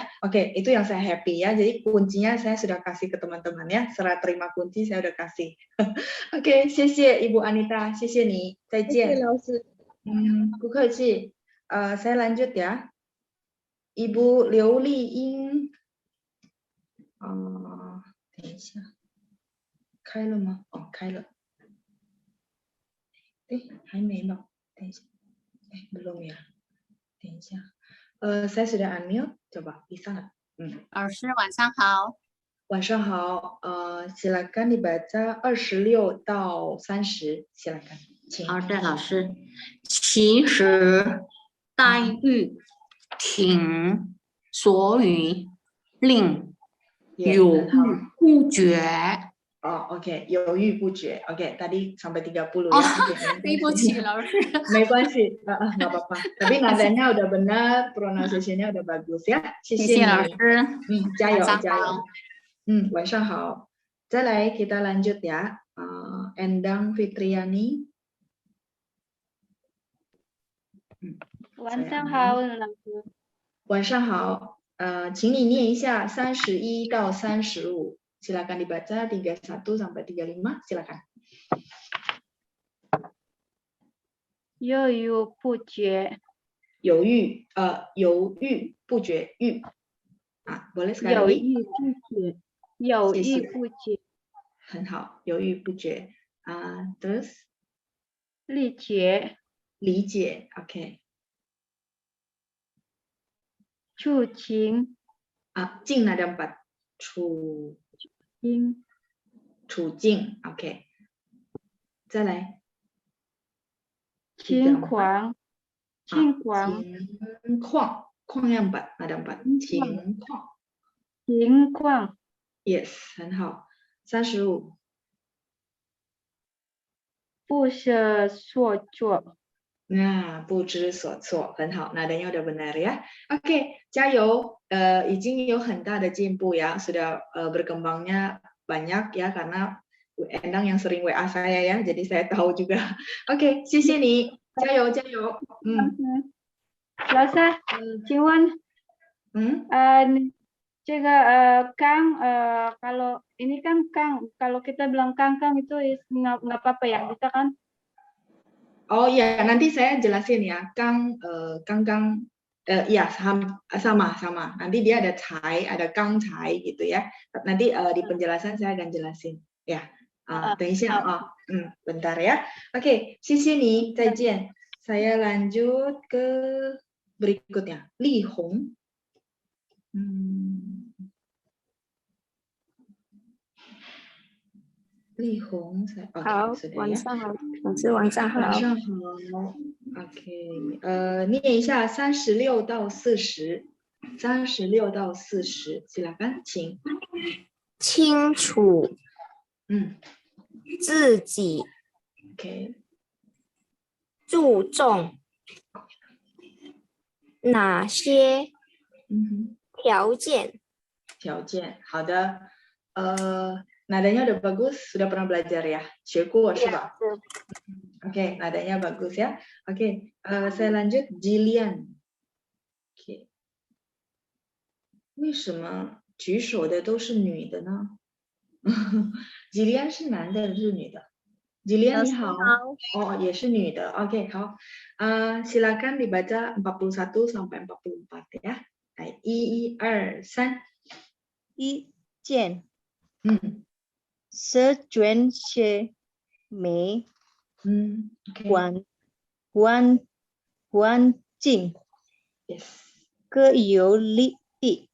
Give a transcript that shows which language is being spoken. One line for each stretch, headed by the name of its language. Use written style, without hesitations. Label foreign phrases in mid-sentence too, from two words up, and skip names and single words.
Indonesian: Oke, itu yang saya happy ya. Jadi kuncinya saya sudah kasih ke teman-teman ya. Serah terima kunci saya udah kasih. Oke,
Chinese: 谢谢 Ibu Anita， 谢谢你，再
Indonesian: Oke,
Chinese: 见。 Lause. 不客气。
Indonesian: saya lanjut ya.
Chinese: Ibu Liu Li Ying， 等一下，开了吗？哦，开了。还没呢，等一下。
Indonesian: belum ya.
Chinese: 等一下。
Indonesian: saya sudah unmute， coba bisa nggak?
Chinese: 老师晚上好。晚上好。
Indonesian: silakan dibaca
Chinese: 26到30， silakan。好的，老师。其实待遇挺所以令犹豫不决。
Indonesian: oke，
Chinese: 犹豫不决。
Indonesian: oke， tadi sampai 30 ya.
Chinese: 对不起，老师。没关系，
Indonesian: nggak apa-apa. Tapi nadanya udah benar, pronunciation-nya udah bagus ya.
Chinese: 谢谢老你。师。加油加油。晚上好。再来
Indonesian: kita lanjut ya. Endang Fitriani。
Chinese: 晚上好，老师。晚上好。请你念一下31到 35。
Indonesian: silakan dibaca 31 sampai 35, silakan.
Chinese: 犹豫不决。犹豫不决，
Indonesian: boleh sekali lagi?
Chinese: 犹豫不决。很好，犹豫不决。terus 理解。理解 ，OK。处境。境nada 4， 处境 ，OK。再来。情况。情况 yang 4 nada 4，情况。 Yes， 很好。35。不知所措。不知所措，很好。
Indonesian: nadanya udah benar ya. Oke，
Chinese: 加油。已经有很大的进步
Indonesian: ya, sudah berkembangnya banyak ya karena Endang yang sering WA saya ya, jadi saya tahu juga. Oke，
Chinese: 谢谢你，加油加油。老师，请问，这个
Indonesian: Kang, kalau ini kan Kang, kalau kita bilang Kang itu nggak apa-apa ya, bisa kan? Oh ya, nanti saya jelasin ya. Kang, ya sama. Nanti dia ada Cai, ada Kang Cai gitu ya. Nanti di penjelasan saya akan jelasin. Ya,
Chinese: 等一下啊，
Indonesian: bentar ya. Oke,
Chinese: 谢谢你，再见。
Indonesian: Saya lanjut ke berikutnya. Li Hong. Li Hong，
Chinese: 好，晚上好，老师晚上好。晚上好。OK， 念一下36到40，36到40， silakan， 请。清楚。自己。 OK。注重。哪些条件？条件，好的。
Indonesian: nadanya udah bagus, sudah pernah belajar ya?
Chinese: 学过是吧？
Indonesian: Oke, nadanya bagus ya. Oke, saya lanjut Jillian. Oke.
Chinese: 为什么举手的都是女的呢？ Jillian 是男的还是女的？ Jillian 你好。也是女的。Oke， 好。
Indonesian: silakan dibaca 41 sampai 44 ya.
Chinese: 来，1、2、3。一件。是捐血美。环境。 Yes。各有利弊。